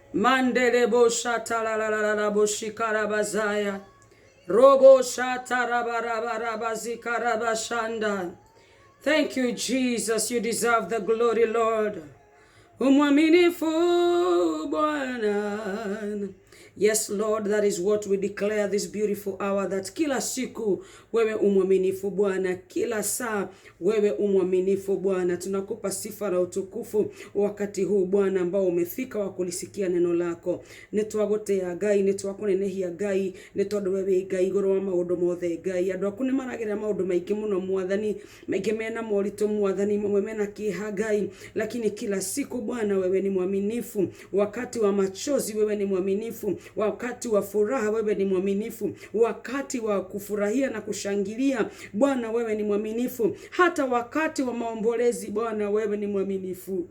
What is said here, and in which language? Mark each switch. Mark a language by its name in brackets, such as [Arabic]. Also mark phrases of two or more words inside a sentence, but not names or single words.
[English] Mandele bo shata la la la la la bo shikara bazaya. Robo shata rabarabazikara bashanda. Thank you, Jesus. You deserve the glory, Lord. [Swahili] Umwaminifu Bwana. [English] Yes, Lord, that is what we declare this beautiful hour, that [Swahili] kila siku wewe umwaminifu Bwana, kila saa wewe umwaminifu Bwana. Tunakupa sifa na utukufu wakati huu Bwana ambao umefika wa kulisikia neno lako. [Kikuyu] Nitwagote ya Ngai, nitwakunenehia Ngai, nitondu wewe Ngai iguru wa maundu mothe Ngai. Andu aku nimaragira maundu maingi muno Mwathani, maingi mena moritu Mwathani, mamwe mena kiha Ngai, [Swahili] lakini kila siku Bwana wewe ni mwaminifu. Wakati wa machozi wewe ni mwaminifu, wakati wa furaha wewe ni mwaminifu, wakati wa kufurahia na kushangilia Bwana wewe ni mwaminifu, hata wakati wa maombolezi Bwana wewe ni mwaminifu.